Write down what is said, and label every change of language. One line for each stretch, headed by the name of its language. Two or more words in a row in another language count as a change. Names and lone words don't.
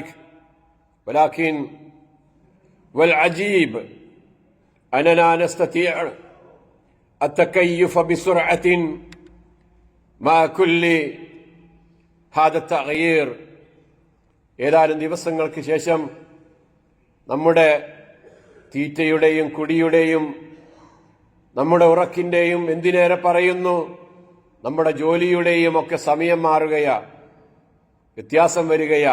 Arabic: ولكن والعجيب أننا نستطيع التكيف بسرعة مع كل هذا التغيير.
Malayalam: ഏതാനും ദിവസങ്ങൾക്ക് ശേഷം നമ്മുടെ തീറ്റയുടെയും കുടിയുടെയും നമ്മുടെ ഉറക്കിന്റെയും, എന്തിനേറെ പറയുന്നു നമ്മുടെ ജോലിയുടെയും ഒക്കെ സമയം മാറുകയാ, വ്യത്യാസം വരികയാ.